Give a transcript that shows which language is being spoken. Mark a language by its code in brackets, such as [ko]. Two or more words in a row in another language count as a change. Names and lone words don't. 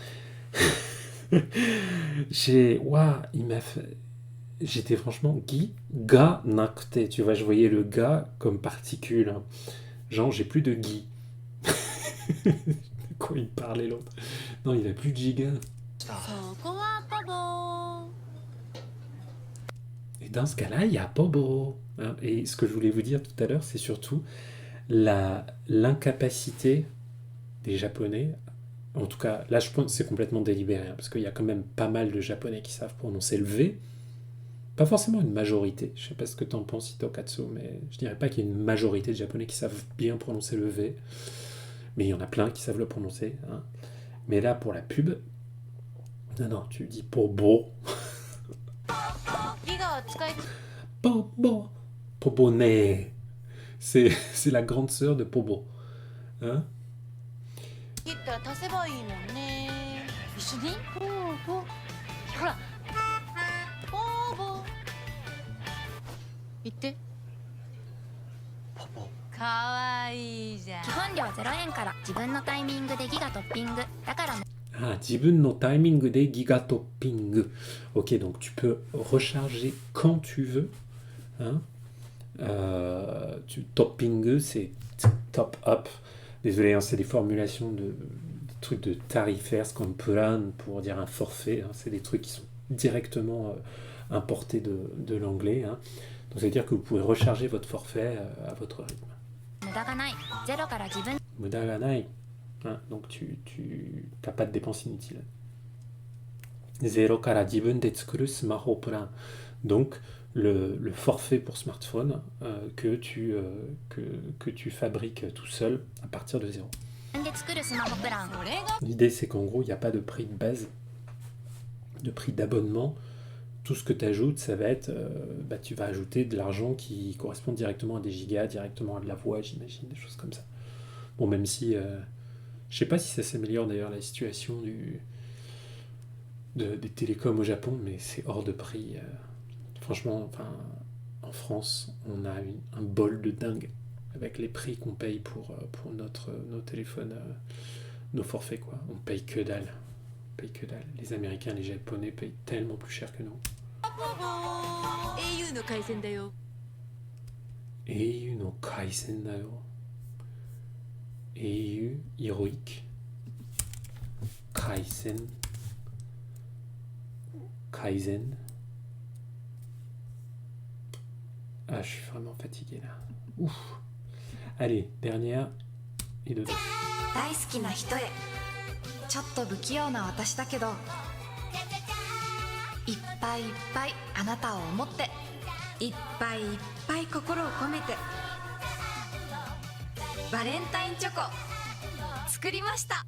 [fr] Il m'a fait... J'étais franchement [ja] ギガなくて. [fr] Tu vois, je voyais le ga comme particule. Hein. Genre, j'ai plus de Guy. De quoi il parlait l'autre? Non, il a plus de giga. [ja] そこはポボー。 [fr] Et dans ce cas-là, il y a Pobo. Hein. Et ce que je voulais vous dire tout à l'heure, c'est surtout l'incapacité des Japonais. En tout cas, là, je pense que c'est complètement délibéré, hein, parce qu'il y a quand même pas mal de Japonais qui savent prononcer le V. Pas forcément une majorité. Je sais pas ce que t'en penses, Hitokatsu, mais je dirais pas qu'il y a une majorité de Japonais qui savent bien prononcer le V. Mais il y en a plein qui savent le prononcer. Hein. Mais là, pour la pub, non, tu dis Pobo. [ja] ギガを使い [fr] Pobo. Pobone. C'est la grande sœur de Pobo. Hein? [ja] 切ったら足せばいいもんね。一緒にポーボー。ほらポーボー。言ってポポかわいいじゃん。基本料0円から自分のタイミングでギガトッピングだから Ah, 自分のタイミングでギガトッピング. [fr] Ok, donc tu peux recharger quand tu veux. Hein? Topping, c'est top up. Désolé, hein, c'est des formulations des trucs de tarifaires, c'est comme plan pour dire un forfait. Hein, c'est des trucs qui sont directement importés de l'anglais. Hein. Donc ça veut dire que vous pouvez recharger votre forfait à votre rythme. [ja] 無駄がないゼロから自分無駄がない. [fr] Hein, donc tu n'as pas de dépenses inutiles. [ja] ゼロから自分で作るスマホプラン. [fr] Donc le forfait pour smartphone que tu fabriques tout seul à partir de zéro. [ja] で作るスマホプランこれが [fr] L'idée c'est qu'en gros il n'y a pas de prix de base, de prix d'abonnement. Tout ce que tu ajoutes, ça va être, tu vas ajouter de l'argent qui correspond directement à des gigas, directement à de la voix, j'imagine, des choses comme ça. Bon, même si, je sais pas si ça s'améliore d'ailleurs la situation des télécoms au Japon, mais c'est hors de prix. Franchement, enfin, en France, on a un bol de dingue avec les prix qu'on paye pour nos téléphones, nos forfaits, quoi. On paye que dalle. On paye que dalle. Les Américains, les Japonais payent tellement plus cher que nous. [ja] au の回線だよ。 auの回線だよ. [fr] au héroïque. Kaisen. Kaizen. Ah, je suis vraiment fatigué là. Ouf. Allez, dernière et de deux. [ja] 大好きな人へちょっと不器用な私だけどいっぱいいっぱいあなたを思っていっぱいいっぱい心を込めてバレンタインチョコ作りました。